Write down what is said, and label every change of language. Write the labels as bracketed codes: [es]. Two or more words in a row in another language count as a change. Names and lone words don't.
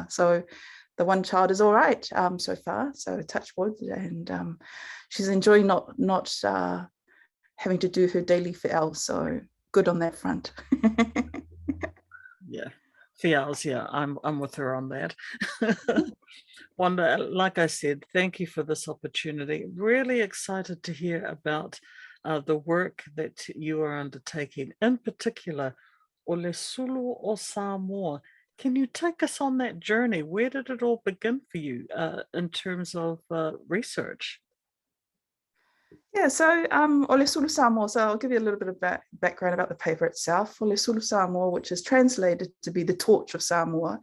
[en] So the one child is all right so far, so touch wood, and she's enjoying not having to do her daily whiao, so good on that front. Yeah. Fials, yeah, I'm with her on that. Wanda, like I said, thank you for this opportunity. Really excited to hear about the work that you are undertaking, in particular, o le Sulu o Samoa. Can you take us on that journey? Where did it all begin for you in terms of research? Yeah, so o le Sulu Samoa, so I'll give you a little bit of background about the paper itself. O le Sulu Samoa, which is translated to be the torch of Samoa.